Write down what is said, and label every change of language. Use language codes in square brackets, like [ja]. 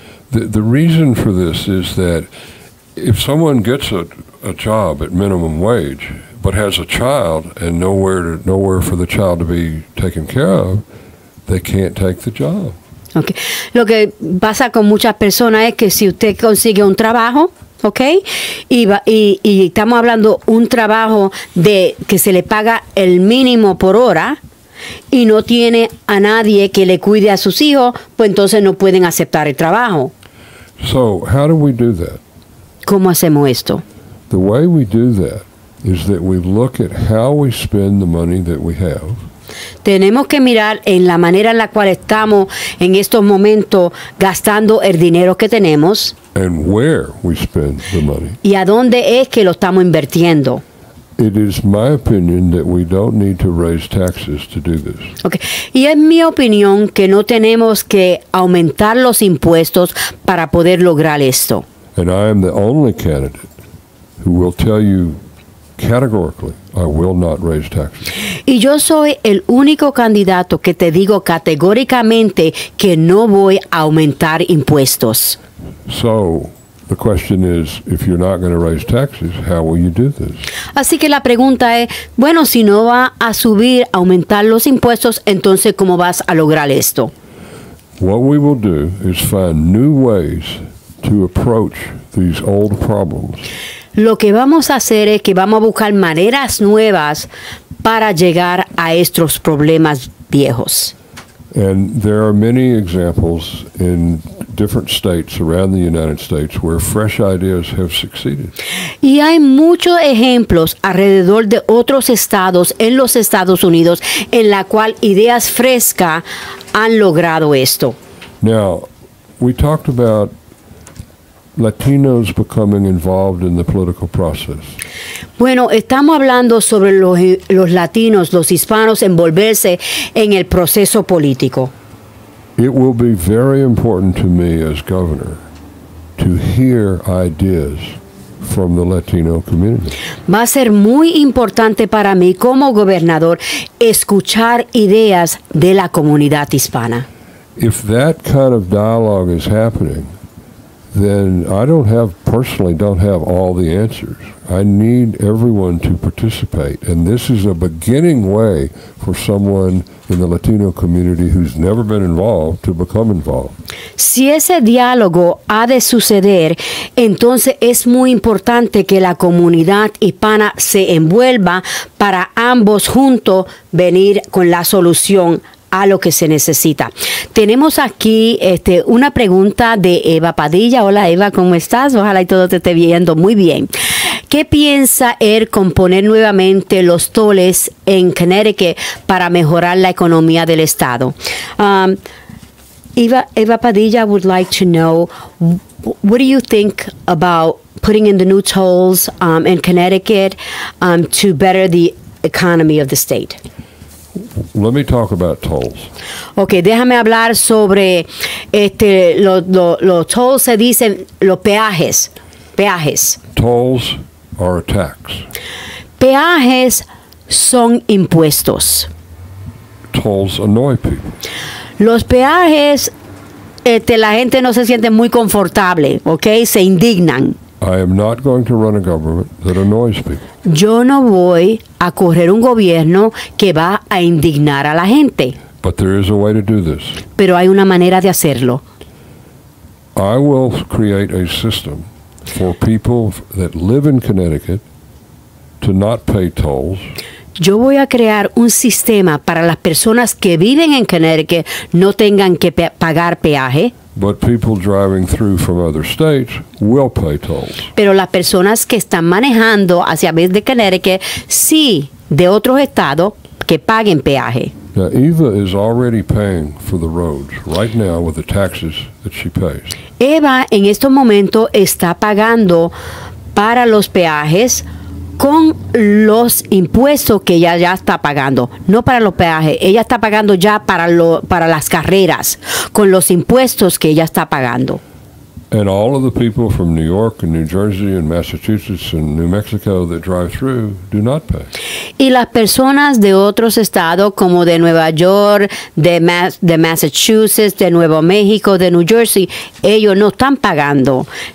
[en] The reason for this is that if someone gets a job at minimum wage but has a child and nowhere for the child to be taken care of, they can't take the job. Okay. [es] Lo que pasa con muchas personas es que si usted consigue un trabajo, okay, y estamos hablando un trabajo de que se le paga el mínimo por hora y no tiene a nadie que le cuide a sus hijos, pues entonces no pueden aceptar el trabajo. [en] So, how do we do that? [es] ¿Cómo hacemos esto? [en] The way we do that is that we look at how we spend the money that we have. [es] Tenemos que mirar en la manera en la cual estamos en estos momentos gastando el dinero que tenemos. [en] And where we spend the money. [es] Y a dónde es que lo estamos invirtiendo. [en] It is my opinion that we don't need to raise taxes to do this. Okay. [es] Y es mi opinión que no tenemos que aumentar los impuestos para poder lograr esto. [en] And I am the only candidate who will tell you categorically, I will not raise taxes. [es] Y yo soy el único candidato que te digo categóricamente que no voy a aumentar impuestos. [en] So, The question is, if you're not going to raise taxes, how will you do this? [es] Así que la pregunta es, bueno, si no va a subir, aumentar los impuestos, entonces ¿cómo vas a lograr esto? [en] What we will do is find new ways to approach these old problems. [es] Lo que vamos a hacer es que vamos a buscar maneras nuevas para llegar a estos problemas viejos. [en] And there are many examples in different states around the United States where fresh ideas have succeeded. [es] Y hay muchos ejemplos alrededor de otros estados en los Estados Unidos en la cual ideas frescas han logrado esto. [en] Now, we talked about Latinos becoming involved in the political process. [es] Bueno, estamos hablando sobre los latinos, los hispanos, envolverse en el proceso político. [en] It will be very important to me as governor to hear ideas from the Latino community. [es] Va a ser muy importante para mí como gobernador escuchar ideas de la comunidad hispana. [en] If that kind of dialogue is happening, then I personally don't have all the answers. I need everyone to participate. And this is a beginning way for someone in the Latino community who's never been involved to become involved. [es] Si ese diálogo ha de suceder, entonces es muy importante que la comunidad hispana se envuelva para ambos juntos venir con la solución a lo que se necesita. Tenemos aquí una pregunta de Eva Padilla. Hola Eva, ¿cómo estás? Ojalá y todo te esté viendo muy bien. ¿Qué piensa él componer nuevamente los tolls en Connecticut para mejorar la economía del estado? [en] Eva Padilla would like to know, what do you think about putting in the new tolls in Connecticut to better the economy of the state? Let me talk about tolls. [es] Ok, déjame hablar sobre los tolls, se dicen los peajes. [en] Tolls are a tax. [es] Peajes son impuestos. [en] Tolls annoy people. [es] Los peajes, la gente no se siente muy confortable, ok, se indignan. [en] I am not going to run a government that annoys people. [es] Yo no voy a correr un gobierno que va a indignar a la gente. [en] But there is a way to do this. [es] Pero hay una manera de hacerlo. [en] I will create a system for people that live in Connecticut to not pay tolls. [es] Yo voy a crear un sistema para las personas que viven en Connecticut no tengan que pagar peaje. [en] But people driving through from other states will pay tolls. [es] Pero las personas que están manejando hacia vez de Connecticut, sí, de otros estados, que paguen peaje. [en] Now, Eva is already paying for the roads right now with the taxes that she pays. [es] Eva en estos momentos está pagando para los peajes con los impuestos que ella ya está pagando, no para los peajes, ella está pagando ya para las carreras, con los impuestos que ella está pagando. [en] And all of the people from New York and New Jersey and Massachusetts and New Mexico that drive through do not pay. [es] Y las personas de otros estados como de Nueva York, de Massachusetts, de Nuevo México, de New Jersey, ellos no están pagando